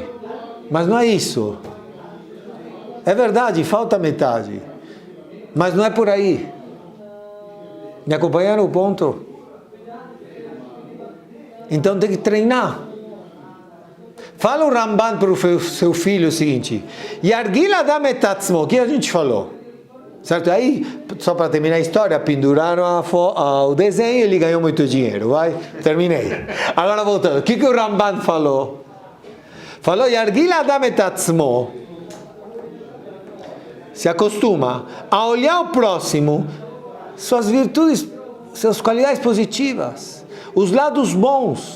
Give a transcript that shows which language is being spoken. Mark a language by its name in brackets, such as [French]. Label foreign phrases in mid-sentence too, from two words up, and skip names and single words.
[Portuguese] Mas não é isso. É verdade, falta metade. Mas não é por aí. Me acompanharam o ponto? Então tem que treinar. Fala o Ramban para o seu filho o seguinte: [Hebrew] ירגיל אדם את עצמו, [Portuguese] o que a gente falou? Certo? Aí, só para terminar a história, penduraram o desenho e ele ganhou muito dinheiro. Vai? Terminei. Agora voltando. O que o Ramban falou? Falou, [Hebrew] ירגיל אדם את עצמו, [Portuguese] se acostuma a olhar o próximo, suas virtudes, suas qualidades positivas, os lados bons.